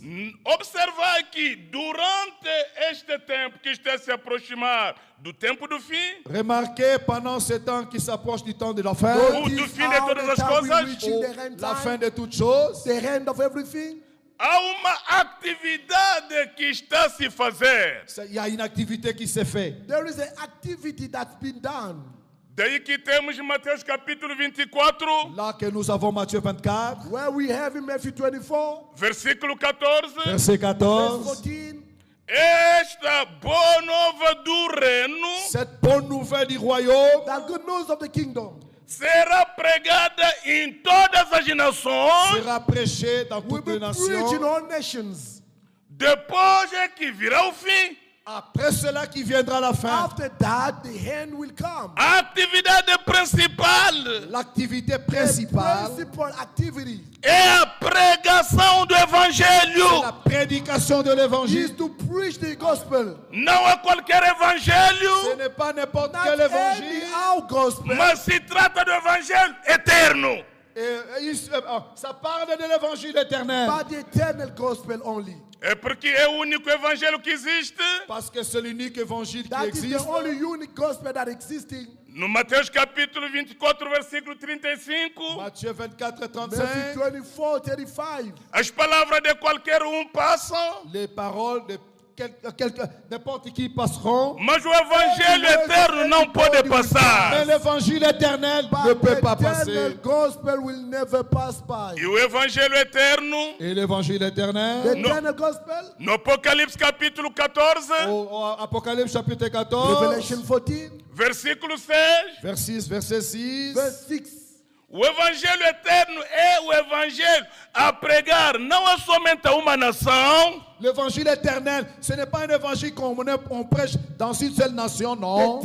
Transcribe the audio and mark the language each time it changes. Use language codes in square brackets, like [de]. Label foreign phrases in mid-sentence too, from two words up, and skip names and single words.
[pt] Observar que durante este tempo que está a se aproximar do tempo do fim, [fr] Remarquez pendant ce temps qui s'approche du temps de la fin, [pt] ou do [en] This [pt] fim de [en] hour, [pt] todas [en] the [pt] as [en] time we're [pt] coisas, [en] reaching the end [fr] la fin [en] time, [fr] de toutes choses, [en] the end of everything. [pt] há uma atividade que está a se fazer. [fr] il y a une activité qui s'est faite. [en] There is an activity that's been done. [pt] Daí que temos em Mateus capítulo 24, [fr] Là que nous avons Matthieu 24, [en] Where we have in Matthew 24, [pt] versículo 14. [fr] verset [en] verse 14. 14. [pt] Esta boa nova do reino [fr] Cette bonne nouvelle du royaume [en] That good news of the kingdom [pt] será pregada em todas as nações, [fr] sera prêchée dans [en] will [fr] toutes [en] be [fr] les [en] preached in [fr] nations. [en] all nations. [pt] depois é que virá o fim. [fr] Après cela qui viendra la fin. [en] After that, the end will come. [pt] A atividade principal [fr] L'activité [en] The [fr] principale, [en] principal activity [pt] é a pregação do [fr] c'est [pt] evangelho. [fr] la prédication de [en] is [fr] l'évangile. [en] to preach the gospel. [pt] Não é qualquer [fr] Ce [pt] evangelho, [fr] n'est pas n'importe [en] Not [fr] quel [en] any [fr] évangile. [en] our gospel, [pt] mas se trata do evangelho eterno. [fr] Ça parle de l'évangile éternel. [en] but the eternal gospel only. [pt] É porque é o único evangelho que existe. [fr] Parce que c'est l'unique évangile qui [en] That is the [fr] existe. [en] only unique gospel that existing. [pt] No Mateus capítulo 24, versículo 35, [fr] Matthieu 24, [en] Matthew 35. 24, 35. [pt] as palavras de qualquer passam, [fr] Les paroles de n'importe qui passeront. [pt] mas o evangelho eterno não pode [fr] Mais [pt] passar. [fr] l'évangile éternel ne [en] But [fr] peut [en] the [fr] pas [en] eternal [fr] passer. [en] gospel will never pass by. [pt] E o evangelho eterno, [fr] Et l'évangile [en] The [fr] éternel, [en] eternal gospel, [pt] no Apocalipse capítulo 14, [fr] au Apocalypse chapitre 14, [en] Revelation 14, [pt] versículo 6, [fr] verset 6. [en] verse 6. [pt] o evangelho eterno é o evangelho a pregar não é somente a uma nação, [fr] L'évangile éternel, ce n'est pas un évangile qu'on prêche dans une seule nation, non.